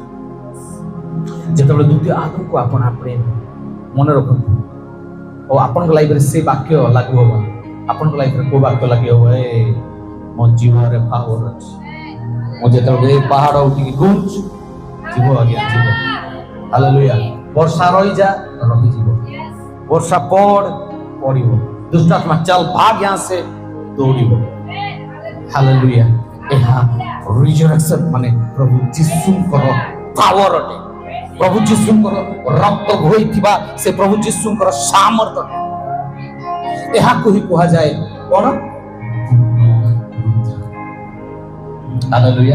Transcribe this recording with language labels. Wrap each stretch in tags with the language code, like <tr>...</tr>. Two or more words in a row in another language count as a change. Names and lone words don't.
<or>ଯେତେବେଳେ ଦ୍ୱିତୀୟ ଆଦମକୁ ଆପଣ ଆପଣେଇବେ, ମନେ ରଖନ୍ତୁ, ଓ ଆପଣଙ୍କ ଲାଇଫରେ ସେ ବାକ୍ୟ ଲାଗୁ ହବ। ଆପଣଙ୍କ ଲାଇଫରେ କୋଉ ବାକ୍ୟ ଲାଗି ହବ? ମୋ ଜୀବନରେ ପାୱାର ଅଛି, ମୁଁ ଯେତେବେଳେ ଏ ପାହାଡ଼ ଉଠିକି ଗୁଞ୍ଜୁ ଯିବ, ଆଜ୍ଞା ଯିବ। ହାଲେଲୁୟା। ବର୍ଷା ରହିଯିବ, ବର୍ଷା ପଡ଼ିବ,</or> <hi>दुष्टात्मा चल भाग यहाँ से दौड़िब। हालेलुया।</hi> <or>ଏହା ରିଜରେକ୍ସନ ମାନେ ପ୍ରଭୁ ଯୀଶୁଙ୍କର ପାୱାର ଅଟେ, ପ୍ରଭୁ ଯୀଶୁଙ୍କର ରକ୍ତ ବୋହିଥିବା ସେ ପ୍ରଭୁ ଯୀଶୁଙ୍କର ସାମର୍ଥ୍ୟ। ଏହାକୁ ହିଁ କୁହାଯାଏ କ'ଣ? ହାଲେଲୁୟା।</or>